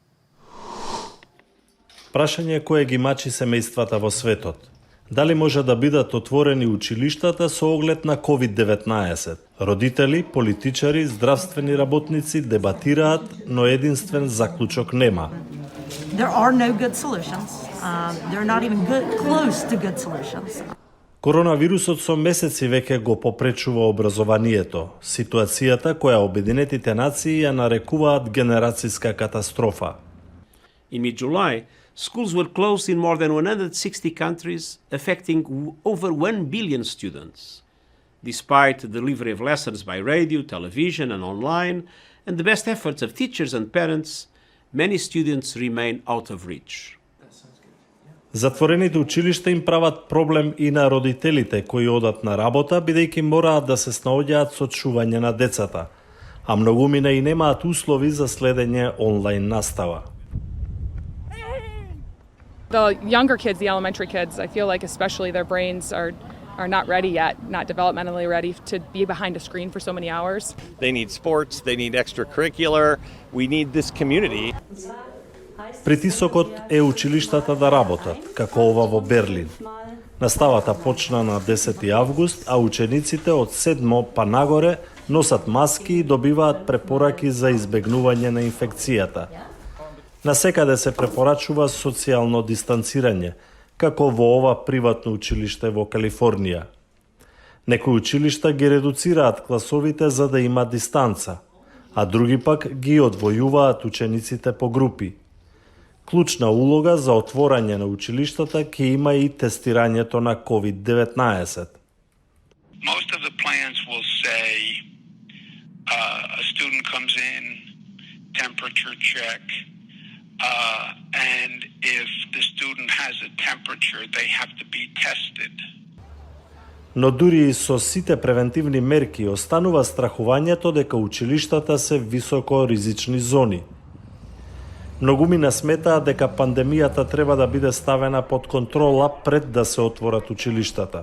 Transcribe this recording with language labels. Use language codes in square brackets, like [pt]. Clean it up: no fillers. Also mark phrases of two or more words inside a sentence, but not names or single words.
[mk] Прашање кое ги мачи семејствата во светот. Дали може да бидат отворени училиштата со оглед на COVID-19? Родители, политичари, здравствени работници дебатираат, но единствен заклучок нема. [en] There are no good solutions. They're not even close to good solutions. [mk] Коронавирусот со месеци веќе го попречува образованието. Ситуацијата која Обединетите нации ја нарекуваат генерацијска катастрофа. [en] In mid-July, schools were closed in more than 160 countries, affecting over 1 billion students. Despite the delivery of lessons by radio, television and online, and the best efforts of teachers and parents, many students remain out of reach. [mk] Затворените училишта им прават проблем и на родителите кои одат на работа, бидејќи мораат да се снаоѓаат со чување на децата, а многумина и немаат услови за следење онлайн настава. [en] The younger kids, the elementary kids, I feel like especially their brains are not ready yet, not developmentally ready to be behind a screen for so many hours. They need sports, they need extracurricular, we need this community. [mk] Притисокот е училиштата да работат, како ова во Берлин. Наставата почна на 10 август, а учениците од 7 па нагоре носат маски и добиваат препораки за избегнување на инфекцијата. Насекаде се препорачува социјално дистанцирање, како во ова приватно училиште во Калифорнија. Некои училишта ги редуцираат класовите за да има дистанца, а други пак ги одвојуваат учениците по групи. Клучна улога за отворање на училиштата ќе има и тестирањето на COVID-19. [en] Most of the plans will say a student comes in, temperature check, and if the student has a temperature, they have to be tested. [mk] Но дури и со сите превентивни мерки останува страхувањето дека училиштата се високо ризични зони. Многумина сметаат дека пандемијата треба да биде ставена под контрола пред да се отворат училиштата.